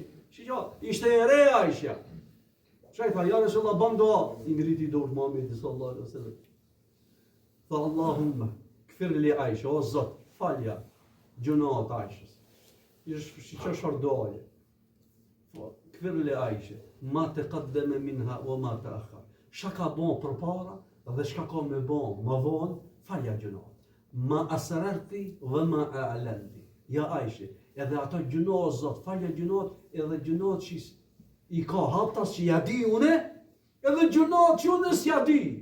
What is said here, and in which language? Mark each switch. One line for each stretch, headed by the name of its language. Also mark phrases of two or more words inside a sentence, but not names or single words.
Albanian: Shiko, ishte e re Aisha. Shka i tha, ja Resulullah, bam doa, i ngriti dorë Muhamedi
Arabic: صلى الله عليه وسلم.
Albanian: Tha
Arabic: اللهم، اغفر لعائشة,
Albanian: o Zot, falja gjunat Aishës. Shiko çfarë doje.
Arabic: اغفر لعائشة، ما تقدم منها وما تأخر.
Albanian: Çka ka bon përpara dhe çka ka më bon më vonë, falja gjunat.
Arabic: ما أسررت وما أعلنت.
Albanian: Ja Aisha, edhe ato gjunat Zot, falja gjunat, edhe gjunat që i ka haptas që ja di une, edhe gjunat që une s'ja di.